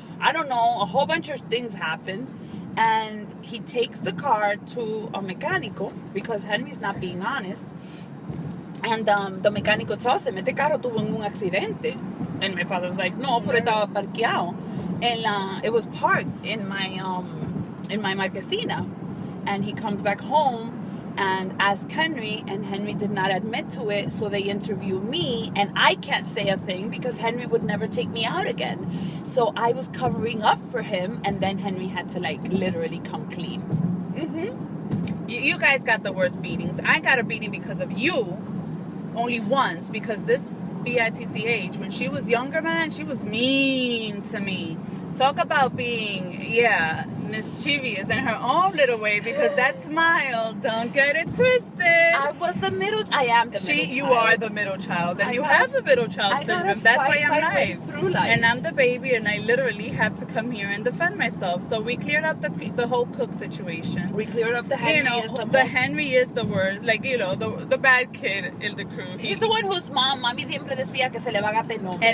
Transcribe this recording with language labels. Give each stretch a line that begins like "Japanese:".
English: I don't know. A whole bunch of things happened, and he takes the car to a mecánico because Henry's not being honest. And the mecánico tells him,
Spanish: este carro tuvo un accidente.
English: And my father's like,
Spanish: no, pero estaba parqueado.
English: It was parked in my marquesina. And he comes back home and asked Henry, and Henry did not admit to it. So they interview me, and I can't say a thing because Henry would never take me out again. So I was covering up for him, and then Henry had to literally come clean. You guys got the worst beatings. I got a beating because of you only once, because this bitch, when she was younger, man, she was mean to me. Talk about being, mischievous in her own little way, because that smile, don't get it twisted. I was the middle. I am the middle child. You are the middle child, and you have the middle child syndrome. That's why I'm live. Through life. And I'm the baby, and I literally have to come here and defend myself. So we cleared up the whole cook situation. We cleared up the Henry. Henry is the worst. Like, the bad kid in the crew. He's the one whose
Spanish: mami siempre decía que se le va a gatar el nombre.